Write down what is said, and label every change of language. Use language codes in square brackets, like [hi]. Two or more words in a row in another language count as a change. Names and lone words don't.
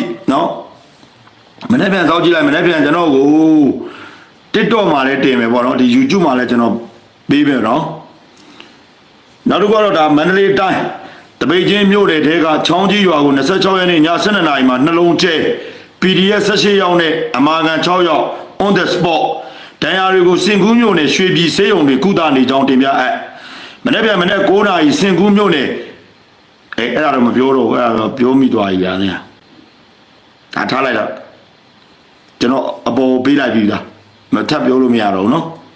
[my] နော်မနေ့ပြန်စောင့်ကြည့်လိုက်မနေ့ပြန်ကျွန်တော်ကို TikTok မှာလည်းတင်မယ်ပေါ့နော်ဒီ YouTube မှာလည်းကျွန်တော်ပေးမယ်နော်နောက်တစ်ခုကတော့ဒါမန္တ လေးတိုင်းတပိတ်ချင်းမြို့နယ်ထဲကချောင်းကြီးရွာကို26ရက်နေ့ည7:00 နာရီမှာနှလုံးကျဲ PDF 18ယောက်နဲ့အမာခံ6ယောက် [en] on the spot [my] ဒဏ်ရာတွေကိုစင်ကူးမြို့နယ်ရွှေပြည်စေးရုံတွေကုသနေကြောင်းတင်ပြအပ်မနေ့ပြန်မနေ့9:00 နာရီစင်ကူးမြို့နယ်အဲ့ဒါတော့မပြောတော့ဘူးအဲ့ဒါတော့ပြောမိသွားပြီဗျာဒါထားလိုက်တော့ကျွန်တော်အပေါ်ပေးလိုက်ပြီလားမထပ်ပြောလို့မရတော့ဘူးနော်